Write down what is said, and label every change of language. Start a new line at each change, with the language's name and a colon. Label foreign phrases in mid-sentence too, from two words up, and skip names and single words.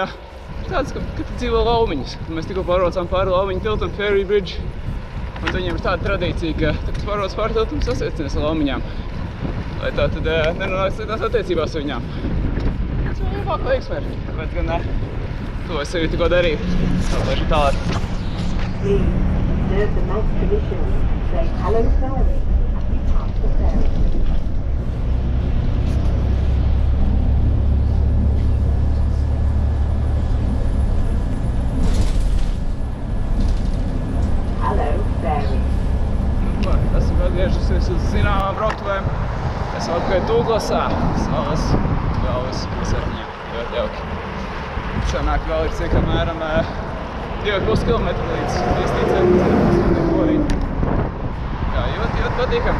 Latvian: Tāds, ka te dzīvo laumiņas. Mēs tikko pārvācām pāri laumiņu tiltam, Ferry Bridge. Un viņiem ir tāda tradīcija, ka, kad pārvāc pāri tiltam, sasveicinies ar laumiņām. lai tā tad nenonāks sliktās attiecībās ar viņām. Tas vēl labāk veiksmē, tāpēc gan to es sevi tikko darīju. Tāpēc tālāk.
English: Please observe the night tradition. Say hello fairy as you pass the ferry. Hello fairy.
Latvian: Esmu atgriežusies uz zināmām brauktuvēm. Esmu atpakaļ Tūglasā, salas galvas pilsētiņā. Ļoti jauki. Sanāk vēl ir cik apmēram 2,5 km līdz viesnīcai. Jā, ļoti patīkam.